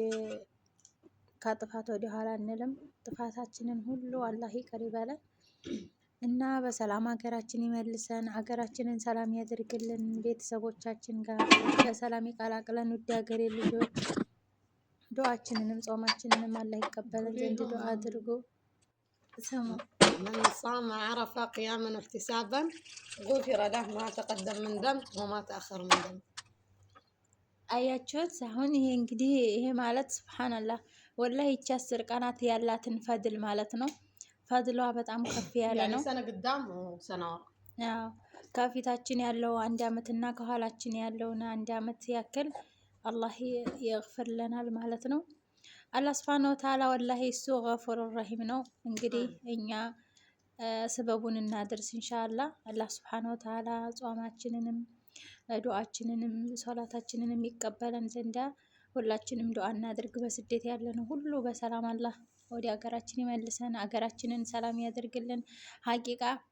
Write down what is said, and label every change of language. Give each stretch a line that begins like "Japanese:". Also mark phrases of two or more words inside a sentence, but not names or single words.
Amharic: ከጥፋት ወደ ኋላ አንልም። ጥፋታችንን ሁሉ አላህ ይቅር ይበለን እና በሰላም ሀገራችን ይመልሰን፣ ሀገራችንን ሰላም ያደርግልን፣ ቤተሰቦቻችን ጋር በሰላም ይቀላቅለን። ውድ ሀገሬ ልጆች ዱዓችንንም ጾማችንንም አላህ ይቀበለን ዘንድ ዱዓ አድርጉ።
Arabic: من صام عرف قياما واحتسابا غفر له ما تقدم من ذنب وما تأخر من ذنب።
Amharic: አያችሁት? አሁን ይሄ እንግዲህ ይሄ ማለት ሱብሃንአላህ ወላሂ ይቺ 10 ቀናት ያላትን ፈድል ማለት ነው። ፈድሏ በጣም ከፍ ያለ ነው።
Arabic: سنة قدام وسنة
Amharic: አዎ ከፊታችን ያለው 1 አመት እና ከኋላችን ያለውን 1 አመት ያክል አላህ ይغفርልናል ማለት ነው። አላህ
Arabic: سبحانه وتعالى
Amharic: ወላሂ እሱ
Arabic: غفور رحيم
Amharic: ነው። እንግዲህ እኛ ስበቡን እናድርስ ኢንሻአላህ። አላህ
Arabic: سبحانه وتعالى
Amharic: ጾማችንንም ዱዓችንንም ሶላታችንንም ይቀበለን ዘንዳ ሁላችንም ዱዓ እናድርግ። በስደት ያለነው ሁሉ በሰላም አላህ ወደ ሀገራችን ይመልሰን፣ ሀገራችንን ሰላም ያደርግልን። ሀቂቃ